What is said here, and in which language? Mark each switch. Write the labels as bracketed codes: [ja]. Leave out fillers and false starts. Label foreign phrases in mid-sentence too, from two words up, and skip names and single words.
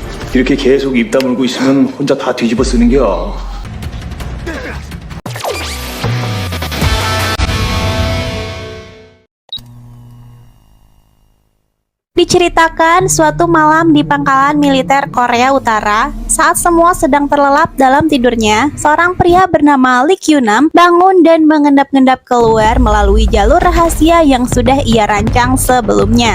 [ko] 이렇게 계속 입 다물고 있으면 혼자 다 뒤집어 쓰는겨. [id] Diceritakan suatu malam di pangkalan militer Korea Utara, saat semua sedang terlelap dalam tidurnya, seorang pria bernama Lee Kyunam bangun dan mengendap-endap keluar melalui jalur rahasia yang sudah ia rancang sebelumnya.